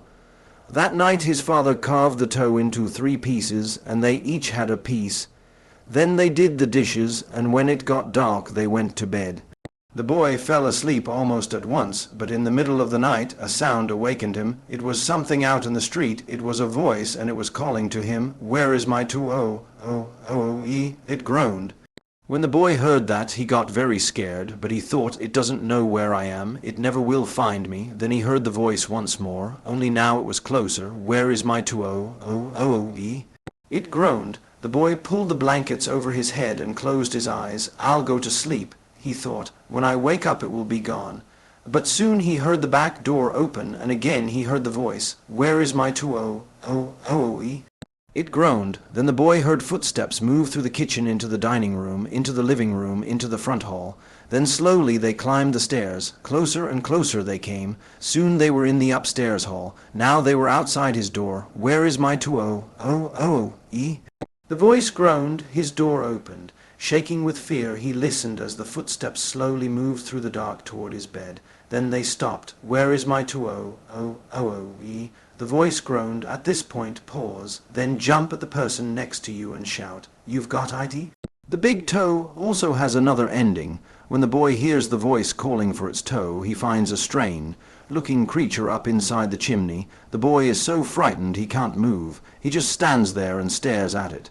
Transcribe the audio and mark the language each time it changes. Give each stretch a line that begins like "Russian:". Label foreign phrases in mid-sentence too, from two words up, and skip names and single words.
English: That night his father carved the toe into 3 pieces, and they each had a piece. Then they did the dishes, and when it got dark they went to bed. The boy fell asleep almost at once, but in the middle of the night a sound awakened him. It was something out in the street. It was a voice, and it was calling to him, "Where is my two-o? O-o-o-e?" It groaned. When the boy heard that, he got very scared, but he thought, "It doesn't know where I am. It never will find me." Then he heard the voice once more, only now it was closer. "Where is my two-o? O-o-o-e?" It groaned. The boy pulled the blankets over his head and closed his eyes. "I'll go to sleep," he thought. "When I wake up it will be gone." But soon he heard the back door open, and again he heard the voice, "Where is my two-o? O-o-o-e?" It groaned. Then the boy heard footsteps move through the kitchen into the dining room, into the living room, into the front hall. Then slowly they climbed the stairs. Closer and closer they came. Soon they were in the upstairs hall. Now they were outside his door. "Where is my two-o? O-o-e?" The voice groaned. His door opened. Shaking with fear, he listened as the footsteps slowly moved through the dark toward his bed. Then they stopped. "Where is my two-o? O-o-o-e?" The voice groaned. "At this point, pause. Then jump at the person next to you and shout, 'You've got IT?'" The big toe also has another ending. When the boy hears the voice calling for its toe, he finds a strange-looking creature up inside the chimney. The boy is so frightened he can't move. He just stands there and stares at it.